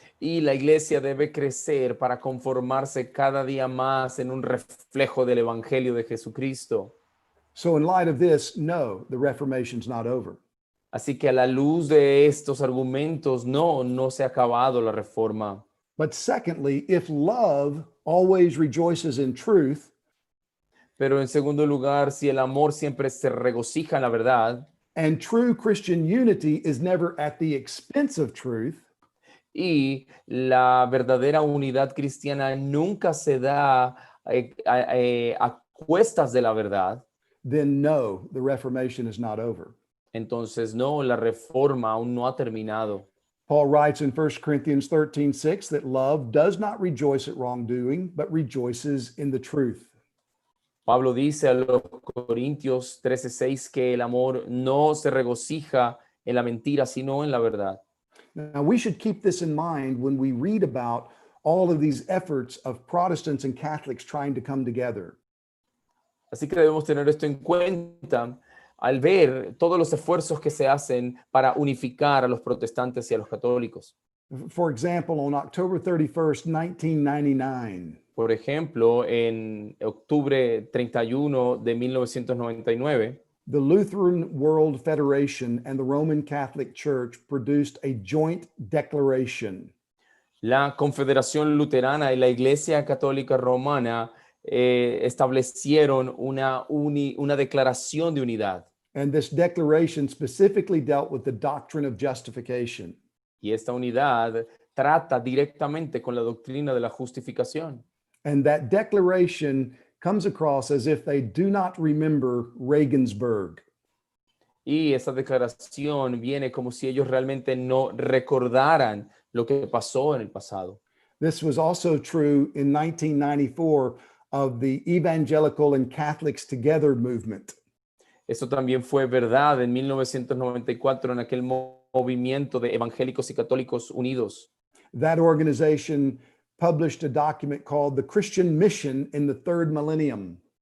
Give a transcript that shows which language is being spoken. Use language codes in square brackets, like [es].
[es] Y la iglesia debe crecer para conformarse cada día más en un reflejo del evangelio de Jesucristo. [en] So in light of this, no, the Reformation's not over. [es] Así que a la luz de estos argumentos, no se ha acabado la reforma. [en] But secondly, if love always rejoices in truth, [es] Pero en segundo lugar, si el amor siempre se regocija en la verdad [en] and true Christian unity is never at the expense of truth, [es] y la verdadera unidad cristiana nunca se da a cuestas de la verdad, [en] then no, the Reformation is not over. [es] entonces no, la reforma aún no ha terminado. [en] Paul writes in 1 Corinthians 13:6 that love does not rejoice at wrongdoing, but rejoices in the truth. [es] Pablo dice a los Corintios 13:6 que el amor no se regocija en la mentira, sino en la verdad. [en] Now, we should keep this in mind when we read about all of these efforts of Protestants and Catholics trying to come together. [es] Así que debemos tener esto en cuenta al ver todos los esfuerzos que se hacen para unificar a los protestantes y a los católicos. [en] For example, on October 31st, 1999, [es] Por ejemplo, en octubre 31 de 1999, [en] the Lutheran World Federation and the Roman Catholic Church produced a joint declaration. [es] la Confederación Luterana y la Iglesia Católica Romana establecieron una declaración de unidad. [en] And this declaration specifically dealt with the doctrine of justification. [es] Y esta unidad trata directamente con la doctrina de la justificación. [en] And that declaration comes across as if they do not remember Regensburg. [es] Y esa declaración viene como si ellos realmente no recordaran lo que pasó en el pasado. [en] This was also true in 1994 of the Evangelical and Catholics Together movement. [es] Eso también fue verdad en 1994 en aquel movimiento de evangélicos y católicos unidos. [en] That organization published a document called the Christian Mission in the Third Millennium.